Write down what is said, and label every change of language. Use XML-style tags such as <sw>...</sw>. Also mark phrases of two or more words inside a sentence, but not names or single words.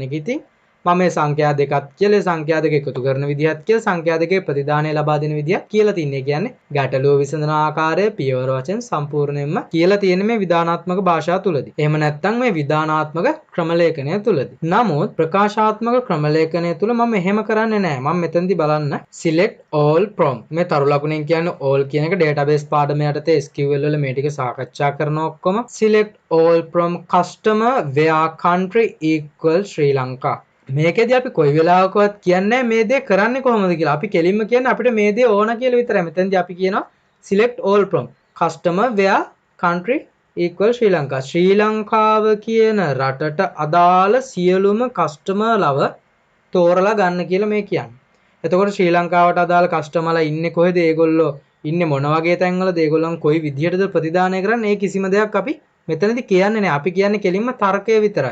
<si>ඒක ඉතින් මම මේ සංඛ්‍යා දෙකක් කියලා සංඛ්‍යා දෙක එකතු කරන විදිහත් කියලා සංඛ්‍යා දෙකේ ප්‍රතිදානය ලබා දෙන විදිහත් කියලා තින්නේ. කියන්නේ ගැටලුව විසඳන ආකාරය පියවර වශයෙන් සම්පූර්ණයෙන්ම කියලා තියෙන මේ විධානාත්මක භාෂාව තුලදී. එහෙම නැත්නම් මේ විධානාත්මක ක්‍රමලේඛනය තුලදී. නමුත් ප්‍රකාශාත්මක ක්‍රමලේඛනය තුල මම එහෙම කරන්නේ නැහැ. මම මෙතනදී බලන්න</si> <en>select all from</en> <si>මේ තරු ලකුණෙන් කියන්නේ all කියන එක database පාඩම යටතේ SQL වල මේ ටික සාකච්ඡා කරන ඔක්කොම</si> <en>select all from customer where country equal Sri Lanka.</en> <si>මේකෙදී අපි කොයි වෙලාවකවත් කියන්නේ මේ දේ කරන්නේ කොහොමද කියලා. අපි කෙලින්ම කියන්නේ අපිට මේ දේ ඕන කියලා විතරයි. මෙතනදී අපි කියනවා</si> <en>select all from customer where country equal Sri Lanka.</en> <si>ශ්‍රී ලංකාව කියන රටට අදාළ සියලුම කස්ටමර්ලව තෝරලා ගන්න කියලා මේ කියන්නේ. එතකොට ශ්‍රී ලංකාවට අදාළ කස්ටමර්ලා ඉන්නේ කොහෙද? ඒගොල්ලෝ ඉන්නේ මොන වගේ තැන්වලද? ඒගොල්ලන් කොයි විදිහටද ප්‍රතිදානය කරන්නේ? ඒ කිසිම දෙයක් අපි මෙතනදී කියන්නේ නැහැ. අපි කියන්නේ කෙලින්ම තර්කය විතරයි.</si>